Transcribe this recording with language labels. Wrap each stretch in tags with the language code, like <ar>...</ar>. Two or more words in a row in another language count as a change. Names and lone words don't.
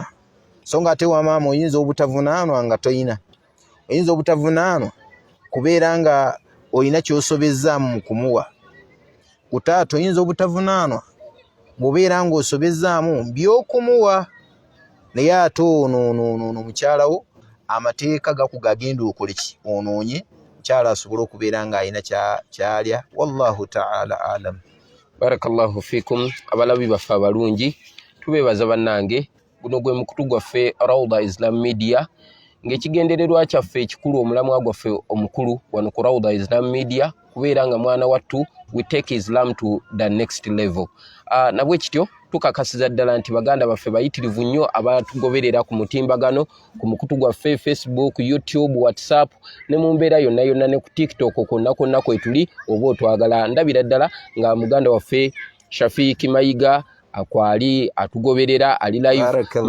<lg>So nga ate wa maama oyinza obutavunaanwa nga toyina, oyinza obutavunaanwa kubeera nga oyina ky'osobezzaamu mu kumuwa. Ku taata oyinza obutavunaanwa bw'obeera ng'osobezaamu by'okumuwa naye ate ono mukyala wo amateeka gagenda okole ki onoonye mukyala asobole okubeera ng'alina kyalya.</lg> <ar>والله تعالى أعلم. بارك الله فيكم.</ar> <lg>Abalabi baffe abalungi tubeebaza bannange, guno gwe mukutu gwaffe Rawda Islam Media, ng'ekigendererwa kyaffe ekikulu, omulamwa gwaffe omukulu wano ku Rawda Islam Media kubeera nga mwana wattu</lg> <en>we take Islam to the next level.</en> <lg>Nabwe kityo tukakasiza ddala nti baganda baffe bayitirivu nnyo abatugoberera ku mutimbagano ku mukutu gwaffe Facebook, YouTube, WhatsApp ne mu mbeera yonna yonna ne ku TikTok konna kwetuli oba otwagala. Ndabira ddala nga muganda waffe Shafiiki Mayiga akwali atugoberera ali live.</lg>